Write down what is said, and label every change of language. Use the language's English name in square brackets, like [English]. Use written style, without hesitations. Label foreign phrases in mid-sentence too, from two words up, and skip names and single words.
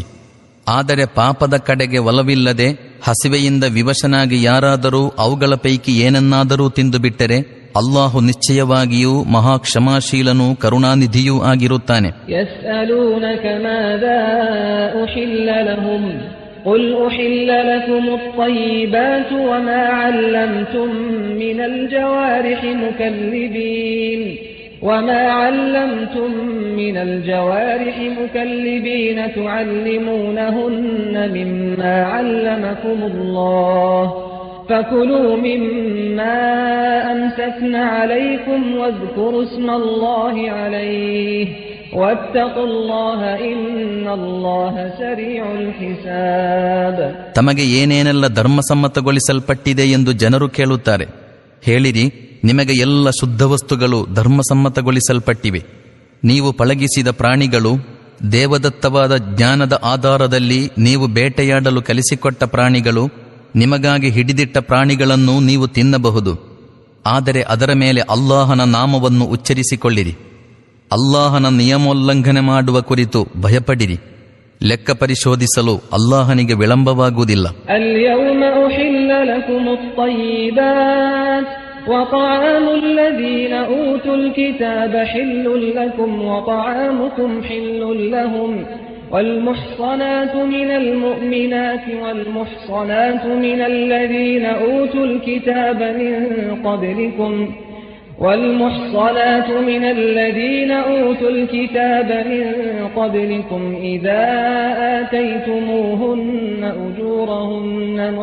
[Kannada] ಆದರೆ ಪಾಪದ ಕಡೆಗೆ ಒಲವಿಲ್ಲದೆ ಹಸಿವೆಯಿಂದ ವಿವಶನಾಗಿ ಯಾರಾದರೂ ಅವುಗಳ ಪೈಕಿ ಏನನ್ನಾದರೂ ತಿಂದು ಬಿಟ್ಟರೆ ಅಲ್ಲಾಹು ನಿಶ್ಚಯವಾಗಿಯೂ ಮಹಾಕ್ಷಮಾಶೀಲನೂ ಕರುಣಾನಿಧಿಯೂ ಆಗಿರುತ್ತಾನೆ. [Arabic] يسألونك ماذا أحل لهم قل أحل لكم الطيبات وما علمتم من الجوارح مكلبين تعلمونهن مما علمكم الله فكلوا مما أمسكن عليكم واذكروا اسم الله عليه واتقوا الله إن الله سريع الحساب. [Kannada] ತಮಗೆ ಏನೇನೆಲ್ಲ ಧರ್ಮಸಮ್ಮತಗೊಳಿಸಲ್ಪಟ್ಟಿದೆ ಎಂದು ಜನರು ಕೇಳುತ್ತಾರೆ. ಹೇಳಿರಿ, ನಿಮಗೆ ಎಲ್ಲ ಶುದ್ಧ ವಸ್ತುಗಳು ಧರ್ಮಸಮ್ಮತಗೊಳಿಸಲ್ಪಟ್ಟಿವೆ. ನೀವು ಪಳಗಿಸಿದ ಪ್ರಾಣಿಗಳು, ದೇವದತ್ತವಾದ ಜ್ಞಾನದ ಆಧಾರದಲ್ಲಿ ನೀವು ಬೇಟೆಯಾಡಲು ಕಲಿಸಿಕೊಟ್ಟ ಪ್ರಾಣಿಗಳು, ನಿಮಗಾಗಿ ಹಿಡಿದಿಟ್ಟ ಪ್ರಾಣಿಗಳನ್ನು ನೀವು ತಿನ್ನಬಹುದು. ಆದರೆ ಅದರ ಮೇಲೆ ಅಲ್ಲಾಹನ ನಾಮವನ್ನು ಉಚ್ಚರಿಸಿಕೊಳ್ಳಿರಿ. ಅಲ್ಲಾಹನ ನಿಯಮೋಲ್ಲಂಘನೆ ಮಾಡುವ ಕುರಿತು ಭಯಪಡಿರಿ. ಲೆಕ್ಕ ಪರಿಶೋಧಿಸಲು ಅಲ್ಲಾಹನಿಗೆ ವಿಳಂಬವಾಗುವುದಿಲ್ಲ. [Arabic] اليوم أحل لكم الطيبات وطعام الذين أوتوا الكتاب حل لكم وطعامكم حل لهم والمحصنات من المؤمنات والمحصنات من الذين أوتوا الكتاب من قبلكم إذا آتيتموهن أجورهن